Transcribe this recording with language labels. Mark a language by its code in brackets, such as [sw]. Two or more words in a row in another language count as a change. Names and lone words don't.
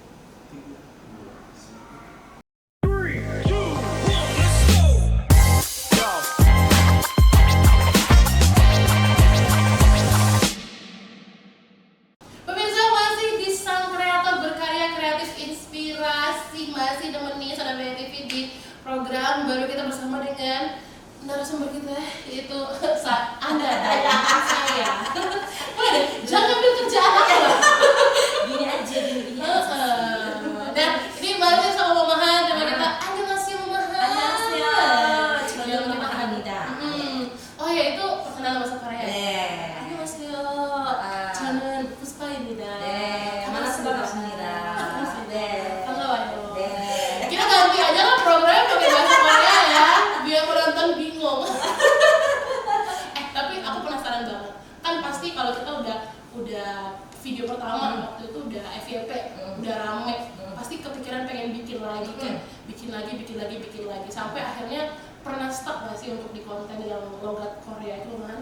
[id] Pemirsa masih di Sang Kreator, berkarya, kreatif, inspirasi, masih nemenin Soda BTV di program baru kita bersama dengan narasumber kita yaitu Anda saya. Jangan ambil kerjaan aku lah. Gini aja. Dan ini masih sama Mamahan dengan kita. Annyeonghaseyo Mamahan. Jangan Mamahan Nida. Oh ya, itu perkenalan bahasa Korea. [ko] 네. 안녕하세요. 저는 푸스파입니다. 네, 반갑습니다. 네. 반가워요. 네. [id] Kita ganti aja lah programnya pakai bahasa Korea ya, biar penonton bingung. Tapi aku penasaran banget. Kan pasti kalau kita udah video pertama waktu itu udah FYP, udah rame, pasti kepikiran pengen bikin lagi kan, bikin lagi sampai akhirnya pernah stuck nggak sih untuk di konten yang logat Korea itu kan?